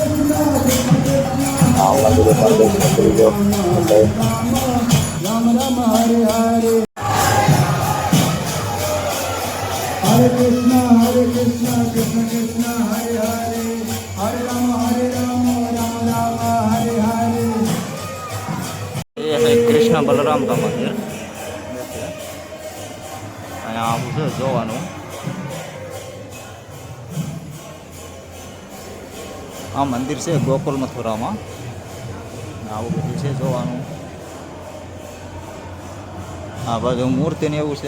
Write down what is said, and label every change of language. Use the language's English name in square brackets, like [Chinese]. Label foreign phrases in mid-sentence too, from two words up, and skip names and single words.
[Gujarati] આ મંદિરે પણ દર્શન કરી જાઓ. [Sanskrit] हरे कृष्णा कृष्ण कृष्ण हरे हरे हरे राम राम राम हरे हरे. [Hindi] ये है कृष्ण बलराम का मंदिर. [Gujarati] અહીંયા આવું છે જોવાનું. આ મંદિર છે ગોકુલ મથુરામાં. આવું બધું છે જોવાનું. આ બાજુ મૂર્તિ ને એવું છે.